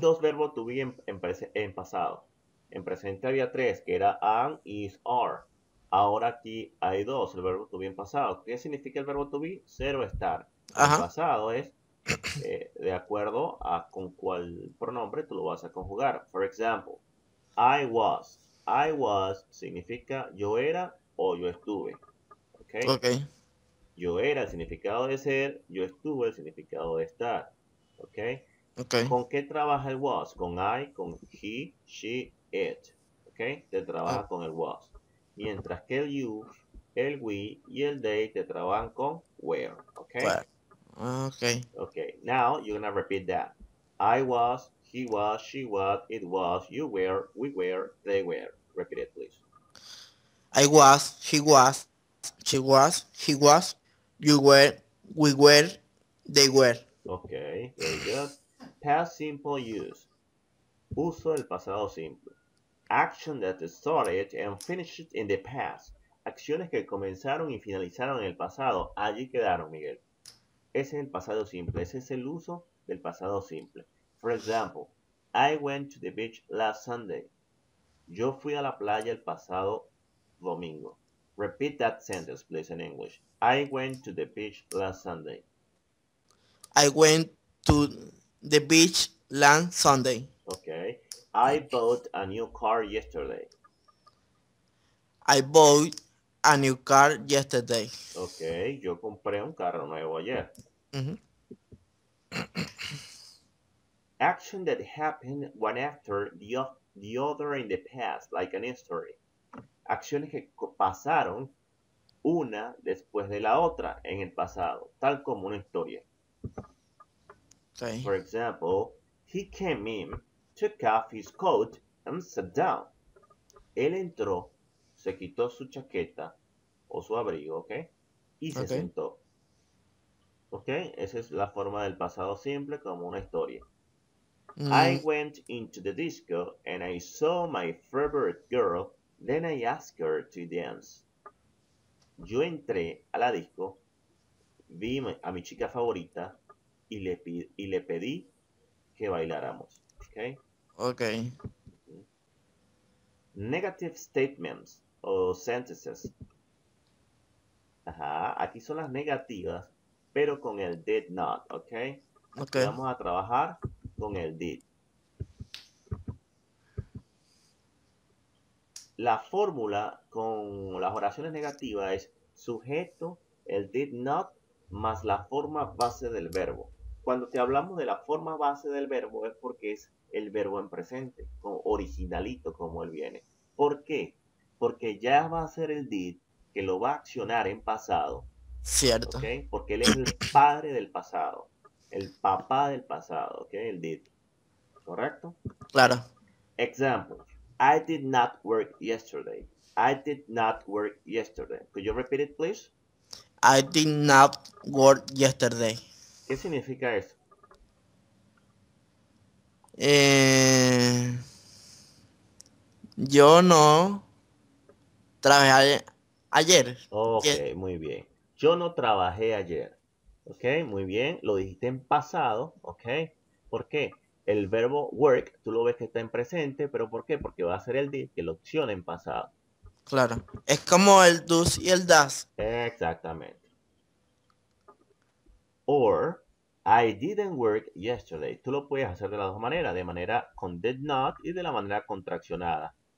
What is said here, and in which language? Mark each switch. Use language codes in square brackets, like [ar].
[es] dos verbos to be en pasado. En presente había tres, que era am, is, are. Ahora aquí hay dos, el verbo to be en pasado. ¿Qué significa el verbo to be? Ser o estar. En Ajá. pasado es de acuerdo a con cuál pronombre tú lo vas a conjugar. [en] For example, I was. [es] I was significa yo era o yo estuve. ¿Ok? Ok. Yo era el significado de ser, yo estuve el significado de estar. ¿Ok? Ok. ¿Con qué trabaja el was? Con I, con he, she, it. ¿Ok? Te trabaja con el was. Mientras que el you, el we y el they te trabajan con were. ¿Ok? [en] Well. Ok. Okay. Now you're gonna repeat that. I was, he was, she was, it was, you were, we were, they were. Repeat it, please. I was. He was. She was. He was. You were. We were. They were. Okay, very good. Past simple use. [es] Uso del pasado simple. [en] Action that started and finished in the past. [es] Acciones que comenzaron y finalizaron en el pasado. Allí quedaron, Miguel. Ese es el pasado simple. Ese es el uso del pasado simple. [en] For example, I went to the beach last Sunday. [es] Yo fui a la playa el pasado domingo. [en] Repeat that sentence, please, in English. I went to the beach last Sunday. I went to the beach last Sunday. Okay. I bought a new car yesterday. I bought a new car yesterday. Okay. [es] Yo compré un carro nuevo ayer. Mhm. [en] Action that happened one after the other in the past, like an history. [es] Acciones que pasaron una después de la otra en el pasado, tal como una historia. [en] Okay. For example, he came in, took off his coat, and sat down. [es] Él entró, se quitó su chaqueta o su abrigo, ¿ok? Y se [en] Okay. [es] sentó. ¿Ok? Esa es la forma del pasado simple como una historia. [en] I Mm, went into the disco and I saw my favorite girl, then I asked her to dance. [es] Yo entré a la disco vi a mi chica favorita y le pedí que bailáramos. ¿Ok? Ok. [en] Negative statements o sentences. [es] Ajá, aquí son las negativas, pero con el did not, ¿ok? Ok. Aquí vamos a trabajar con el did. La fórmula con las oraciones negativas es sujeto, el did not, más la forma base del verbo. Cuando te hablamos de la forma base del verbo es porque es el verbo en presente, originalito como él viene. ¿Por qué? Porque ya va a ser el did que lo va a accionar en pasado, Cierto. ¿ok? Porque él es el padre del pasado, el papá del pasado, ¿ok? El did, ¿correcto? Claro. [en] Example, I did not work yesterday. I did not work yesterday. Could you repeat it, please? I did not work yesterday. [es] ¿Qué significa eso? Eh, yo no trabajé ayer. Ok, Ye- muy bien. Yo no trabajé ayer. Ok, muy bien. Lo dijiste en pasado. Ok. ¿Por qué? El verbo work, tú lo ves que está en presente, pero ¿por qué? Porque va a ser el did que lo opciona en pasado. Claro. Es como el do's y el das. Exactamente. [en] Or, I didn't work yesterday. [es] Tú lo puedes hacer de las dos maneras, de manera con did not y de la manera contraccionada.